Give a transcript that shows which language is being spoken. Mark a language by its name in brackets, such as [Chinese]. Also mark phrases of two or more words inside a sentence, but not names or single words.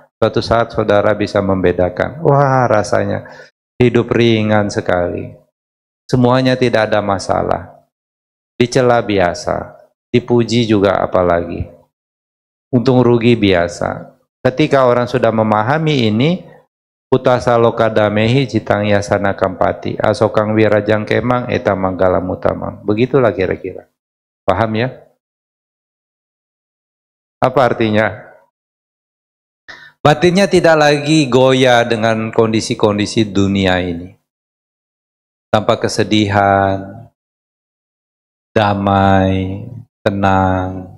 [Indonesian] Suatu saat saudara bisa membedakan. Wah, rasanya hidup ringan sekali. Semuanya tidak ada masalah. Dicela biasa, dipuji juga apalagi. Untung rugi biasa. Ketika orang sudah memahami ini, [Pali] Putasa loka damehi citang yasana kampati asokang wirajang kemang eta manggala mutamang. [Indonesian] Begitulah kira-kira. Paham ya? Apa artinya? Batinnya tidak lagi goyah dengan kondisi-kondisi dunia ini. Tanpa kesedihan, damai, tenang.